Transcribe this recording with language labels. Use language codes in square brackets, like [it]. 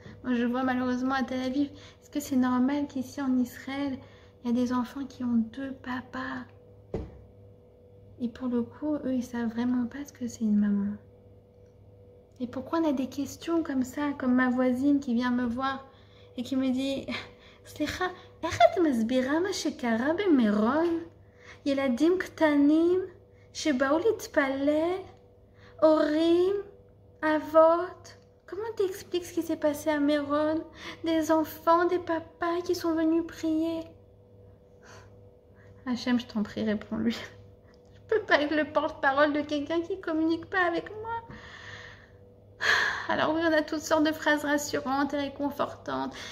[fr] Moi, je vois malheureusement à Tel Aviv, est-ce que c'est normal qu'ici en Israël, il y a des enfants qui ont 2 papas? Et pour le coup, eux, ils savent vraiment pas ce que c'est une maman. Et pourquoi on a des questions comme ça, comme ma voisine qui vient me voir et qui me dit [he] סליחה, איך את מסבירה מה שקרה במירון? ילדים קטנים שבאו להתפלל, הורים, אבות. [fr] Comment t'expliques ce qui s'est passé à Méron? Des enfants, des papas qui sont venus prier. Hachem, je t'en prie, réponds-lui. Je peux pas être le porte-parole de quelqu'un qui communique pas avec moi. Alors oui, on a toutes sortes de phrases rassurantes et réconfortantes.